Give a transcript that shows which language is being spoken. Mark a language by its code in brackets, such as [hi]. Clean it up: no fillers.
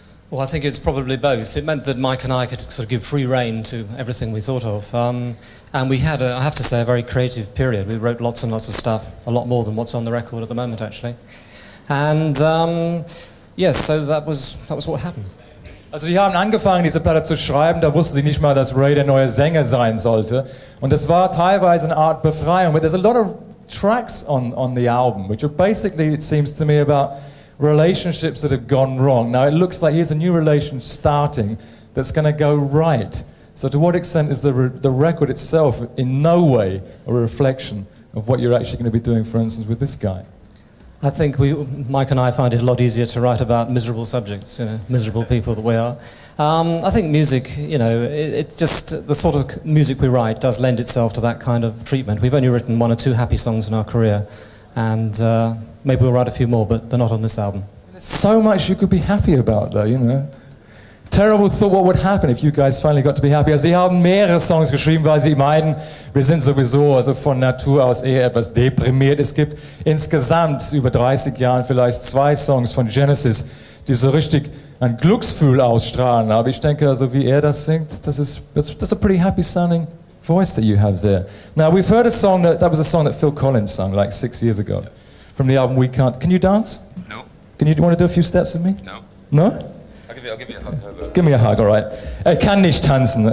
[en] Well, I think it's probably both. It meant that Mike and I could sort of give free rein to everything we thought of. And we had, I have to say, a very creative period. We wrote lots and lots of stuff, a lot more than what's on the record at the moment, actually. And yes, so that was what happened. [de] Also die haben angefangen, diese Platte zu schreiben, da wussten sie nicht mal, dass Ray der neue Sänger sein sollte. Und das war teilweise eine Art Befreiung. [en] But there's a lot of tracks on the album, which are basically, it seems to me, about relationships that have gone wrong. Now it looks like here's a new relation starting that's going to go right. So to what extent is the record itself in no way a reflection of what you're actually going to be doing, for instance, with this guy? I think Mike and I find it a lot easier to write about miserable subjects, miserable people that we are. I think music, it's just the sort of music we write does lend itself to that kind of treatment. We've only written 1 or 2 happy songs in our career, and maybe we'll write a few more, but they're not on this album. There's so much you could be happy about, though, you know. Terrible thought what would happen if you guys finally got to be happy. [de] Also sie haben mehrere Songs geschrieben, weil sie meinen, wir sind sowieso also von Natur aus eher etwas deprimiert. Es gibt insgesamt über 30 Jahren vielleicht 2 Songs von Genesis, die so richtig ein Glücksgefühl ausstrahlen. Aber ich denke, also wie er das singt, [en] that's a pretty happy sounding voice that you have there. Now we've heard a song that was a song that Phil Collins sung like 6 years ago from the album We Can't. Can you dance? No. Do you want to do a few steps with me? No. No? I'll give you a hug. How about Give me a hug, all right. [de] I kann nicht tanzen.